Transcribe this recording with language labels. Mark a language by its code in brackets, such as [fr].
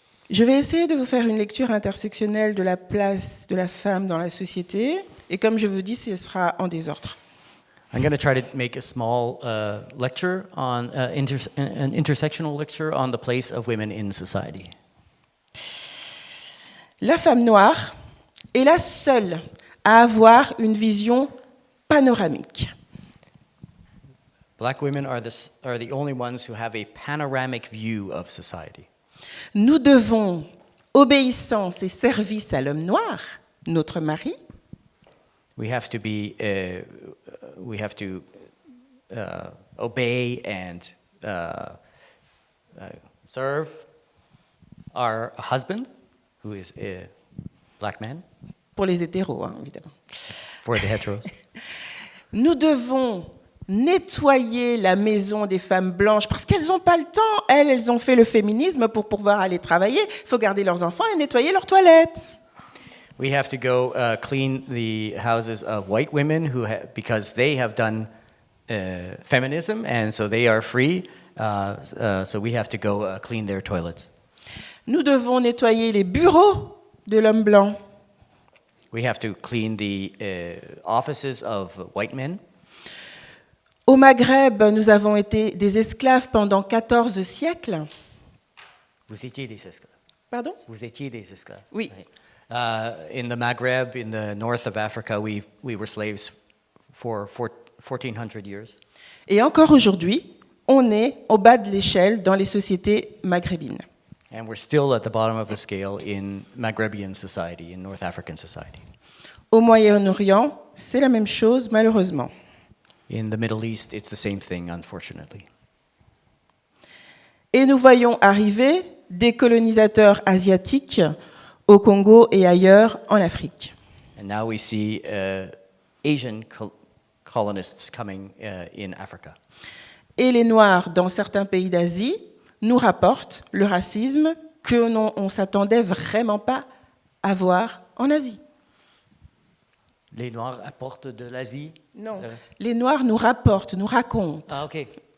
[fr] Je vais essayer de vous faire une lecture intersectionnelle de la place de la femme dans la société. Et comme je vous dis, ce sera en désordre. [en] I'm going to try to make a small lecture on an intersectional lecture on the place of women in society. [fr] La femme noire est la seule à avoir une vision panoramique. [en] Black women are the only ones who have a panoramic view of society. [fr] Nous devons obéissance et service à l'homme noir, notre mari. [en] We have to obey and serve our husband, who is a black man, [fr] Pour les hétéros, évidemment. [en] for the heteros. [fr] Nous devons nettoyer la maison des femmes blanches parce qu'elles n'ont pas le temps. Elles ont fait le féminisme pour pouvoir aller travailler. Il faut garder leurs enfants et nettoyer leurs toilettes. [en] We have to go clean the houses of white women because they have done feminism, and so they are free. So we have to go clean their toilets. [fr] Nous devons nettoyer les bureaux de l'homme blanc. [en] We have to clean the offices of white men. [fr] Au Maghreb, nous avons été des esclaves pendant 14 siècles. Vous étiez des esclaves. Pardon? Vous étiez des esclaves. Oui. [en] In the Maghreb, in the north of Africa, we were slaves for 1400 years. [fr] Et encore aujourd'hui, on est au bas de l'échelle dans les sociétés maghrébines. [en] And we're still at the bottom of the scale in Maghrebian society, in North African society. [fr] Au Moyen-Orient, c'est la même chose, malheureusement. [en] In the Middle East, it's the same thing, unfortunately. [fr] Et nous voyons arriver des colonisateurs asiatiques au Congo et ailleurs en Afrique. [en] And now we see Asian colonists coming in Africa. [fr] Et les Noirs dans certains pays d'Asie nous rapportent le racisme que on ne s'attendait vraiment pas à voir en Asie. Les Noirs apportent de l'Asie? Non, les Noirs nous rapportent, nous racontent [en] Ah, okay.